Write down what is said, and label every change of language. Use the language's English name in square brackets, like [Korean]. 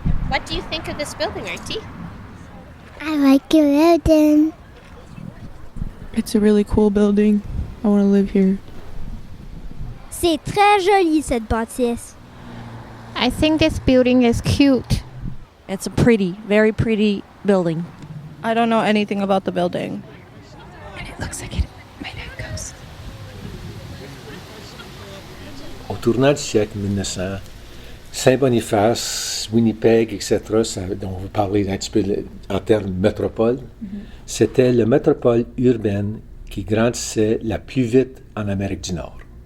[English] What do you think of this building, Artie? I like your building. It's a really cool building. I want to live here. [French] C'est très joli, cette bâtisse. [English] I think this building is cute. It's a very pretty building. I don't know anything about the building. And it looks like it might have ghosts. [French] Au tournant du siècle 1900, Saint-Boniface, Winnipeg, etc., dont on va parler un petit peu en termes de métropole, c'était la métropole urbaine qui grandissait la plus vite en Amérique du Nord.